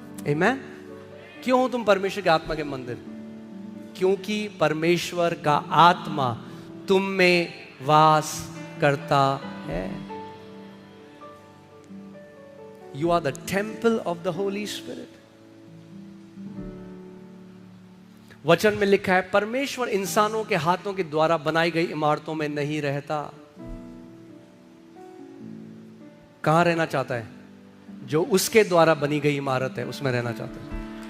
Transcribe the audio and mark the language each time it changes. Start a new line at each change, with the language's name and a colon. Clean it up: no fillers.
Hindi: आमेन। क्यों हो तुम परमेश्वर के आत्मा के मंदिर? क्योंकि परमेश्वर का आत्मा तुम में वास करता है।
English: You are the temple of the Holy Spirit.
Hindi: वचन में लिखा है, परमेश्वर इंसानों के हाथों के द्वारा बनाई गई इमारतों में नहीं रहता। कहां रहना चाहता है? जो उसके द्वारा बनी गई इमारत है उसमें रहना चाहता है।